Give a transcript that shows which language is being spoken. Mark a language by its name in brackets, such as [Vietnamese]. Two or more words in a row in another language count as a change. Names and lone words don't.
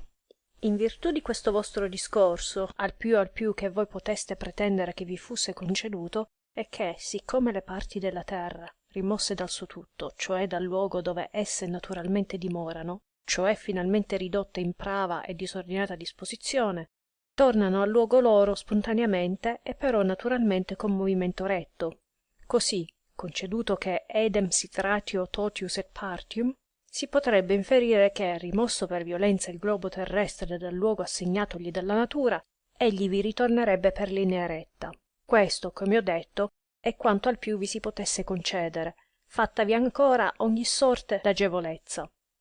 [Italian] In virtù di questo vostro discorso, al più che voi poteste pretendere che vi fusse conceduto, è che, siccome le parti della terra, rimosse dal suo tutto, cioè dal luogo dove esse naturalmente dimorano, cioè finalmente ridotte in prava e disordinata disposizione, tornano al luogo loro spontaneamente e però naturalmente con movimento retto. Così, conceduto che [Latin] edem sit ratio totius et partium, [Italian] si potrebbe inferire che, rimosso per violenza il globo terrestre dal luogo assegnatogli dalla natura, egli vi ritornerebbe per linea retta. Questo, come ho detto, è quanto al più vi si potesse concedere, fattavi ancora ogni sorte d'agevolezza.